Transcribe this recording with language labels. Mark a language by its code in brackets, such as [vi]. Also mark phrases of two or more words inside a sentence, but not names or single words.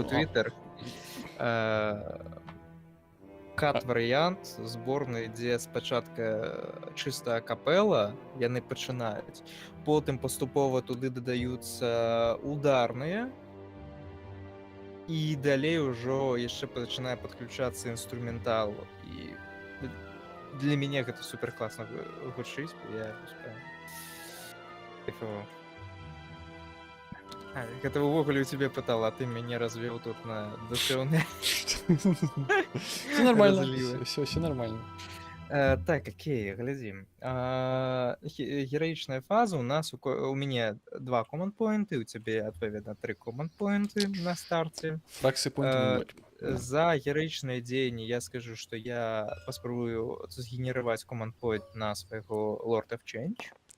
[be] ў Твиттер кат-варыянт зборнай, дзе спачатка чыста капэла яны пачынаюць, потым паступова туды дадаюцца ударныя, і далей ужо яшчэ пачынае падключацца інструментал. І для мяне гэта супер класна гучыць, я кайфаваў. Гэта ўвогуле у цябе пытала, а ты мяне развеў тут на душэўныя. [ru] Все нормально, [be] Разлівы. [ru] все нормально. [be] Так, окей, глядзім. Гераічная фаза у нас у мяне 2 команд-поінты, у цябе адпаведна 3 команд-поінты на старце. Фракцыі поінтаў 0. За гераічнае дзеянне я скажу, што я паспрабую згенерировать команд-поінт на свайго Lord of Change.